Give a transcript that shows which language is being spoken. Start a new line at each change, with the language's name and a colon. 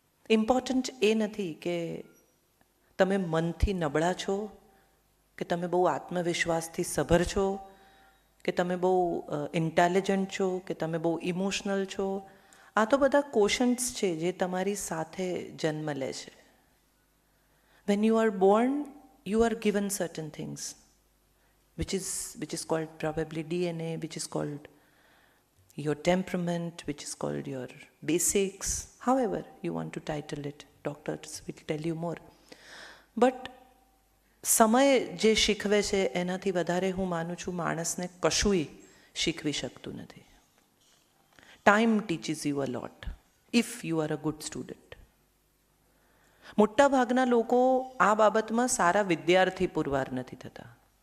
Gujarati: Important એ નથી કે તમે મનથી નબળા છો, કે તમે બહુ આત્મવિશ્વાસથી સભર છો, કે તમે બહુ ઇન્ટેલિજન્ટ છો, કે તમે બહુ ઇમોશનલ છો. આ તો બધા ક્વેશ્ચન્સ છે જે તમારી સાથે જન્મ લે છે.
English: When you are born, you are given certain things, which is called probably DNA, which is called your temperament, which is called your basics, however you want to title it. Doctors will tell you more. But
Gujarati: સમય જે શીખવે છે એનાથી વધારે હું માનું છું માણસને કશુંય શીખવી શકતું નથી.
English: Time teaches you a lot if you are a good student.
Gujarati: મોટા ભાગના લોકો આ બાબતમાં સારા વિદ્યાર્થી પુરવાર નથી થતા.